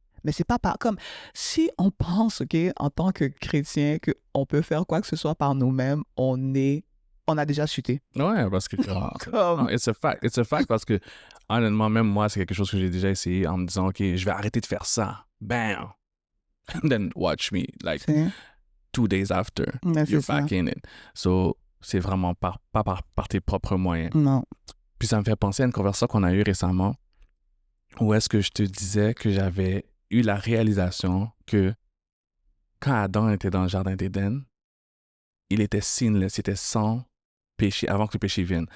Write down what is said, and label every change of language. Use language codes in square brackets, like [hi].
[fr] Mais c'est pas par comme si on pense, OK, en tant que chrétien, qu'on peut faire quoi que ce soit par nous-mêmes, on a déjà chuté. Ouais, parce que non, [en] it's a fact. It's a fact [fr] parce que honnêtement, même moi, c'est quelque chose que j'ai déjà essayé en me disant, OK, je vais arrêter de faire ça. Bam! [en] And then watch me, like 2 days after, you're back in it. [fr] So, c'est vraiment pas par tes propres moyens. Non. Puis ça me fait penser à une conversation qu'on a eue récemment où est-ce que je te disais que j'avais eu la réalisation que quand Adam était dans le jardin d'Éden, il était sinless, il était sans péché, avant que le péché vienne.